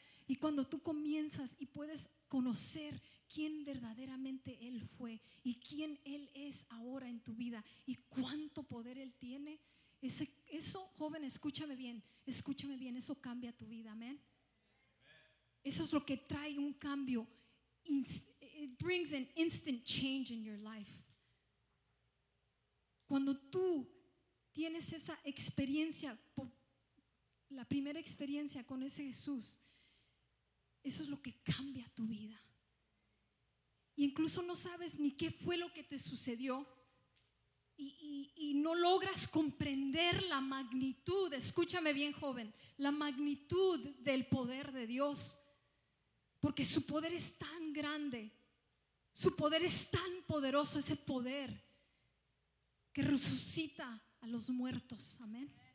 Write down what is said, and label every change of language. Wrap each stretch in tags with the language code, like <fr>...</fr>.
<es>Y cuando tú comienzas y puedes conocer quién verdaderamente Él fue y quién Él es ahora en tu vida y cuánto poder Él tiene, eso, joven, escúchame bien, eso cambia tu vida. Amén. Eso es lo que trae un cambio.</es> <en>It brings an instant change in your life.</en> <es>Cuando tú tienes esa experiencia, la primera experiencia con ese Jesús, eso es lo que cambia tu vida. Y incluso no sabes ni qué fue lo que te sucedió y no logras comprender la magnitud, escúchame bien, joven, la magnitud del poder de Dios, porque su poder es tan grande, su poder es tan poderoso, ese poder que resucita a los muertos. Amén.</es>